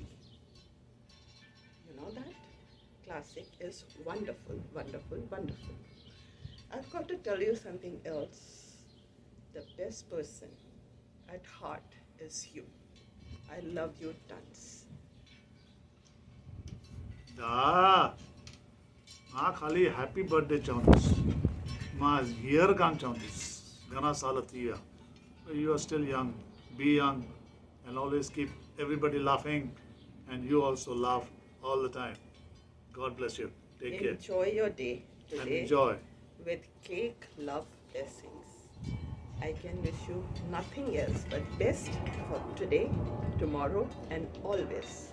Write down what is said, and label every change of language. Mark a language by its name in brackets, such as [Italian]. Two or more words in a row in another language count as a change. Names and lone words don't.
[English] You know that? Classic is wonderful, wonderful, wonderful. I've got to tell you something else. The best person at heart is you. I love you tons. [Sindhi] मां खाली हैप्पी बर्थडे चाहूंदिस मां हीयर कान चाहूंदिस घना साल थी विया [English] you are still young, be young and always keep everybody laughing and you also laugh all the time. God bless you. Take care. Enjoy your day today. And enjoy. With cake, love, blessings. I can wish you nothing else but best for today, tomorrow and always.